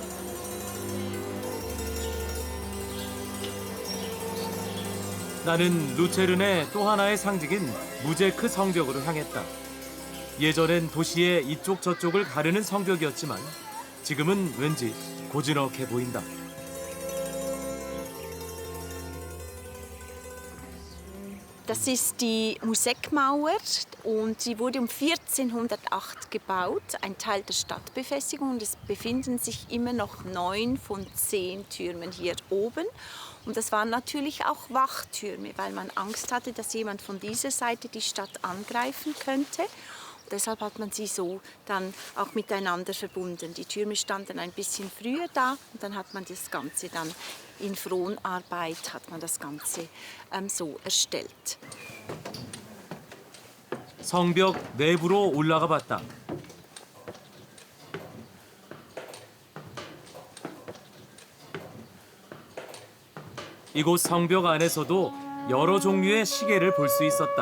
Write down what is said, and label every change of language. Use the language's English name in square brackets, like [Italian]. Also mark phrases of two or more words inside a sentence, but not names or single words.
[Korean] 나는 루체른의 또 하나의 상징인 무제크 성벽으로 향했다. 예전엔 도시의 이쪽 저쪽을 가르는 성벽이었지만 지금은 왠지 고즈넉해 보인다. [German] Das ist die Musekmauer und sie wurde um 1408 gebaut, ein Teil der Stadtbefestigung. Und es befinden sich immer noch 9 von 10 Türmen hier oben. Und das waren natürlich auch Wachtürme, weil man Angst hatte, dass jemand von dieser Seite die Stadt angreifen könnte. Und deshalb hat man sie so dann auch miteinander verbunden. Die Türme standen ein bisschen früher da und dann hat man das Ganze dann in Fronarbeit hat man das Ganze so erstellt. [Korean] 성벽 내부로 올라가 봤다. 이곳 성벽 안에서도 여러 종류의 시계를 볼 수 있었다.